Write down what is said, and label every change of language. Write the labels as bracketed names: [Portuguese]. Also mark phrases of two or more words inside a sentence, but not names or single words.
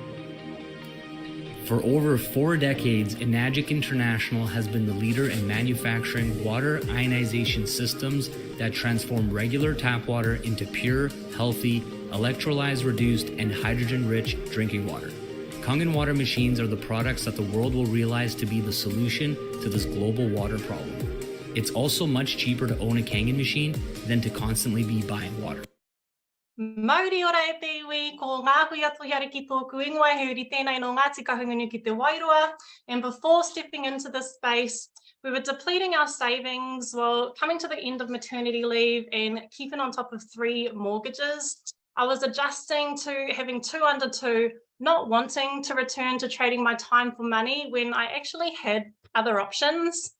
[English] For over 4 decades, Enagic International has been the leader in manufacturing water ionization systems that transform regular tap water into pure, healthy, electrolyte reduced, and hydrogen-rich drinking water. Kangen water machines are the products that the world will realize to be the solution to this global water problem. It's also much cheaper to own a Kangen machine than to constantly be buying water. [Māori] Mauri ora e te iwi, ko Ngāhuia Tohiariki tōku ingoa, he uri tēnei no Ngāti Kahungunu ki te Wairua. [English] And before stepping into this space, we were depleting our savings while coming to the end of maternity leave and keeping on top of 3 mortgages. I was adjusting to having 2 under 2, not wanting to return to trading my time for money when I actually had other options.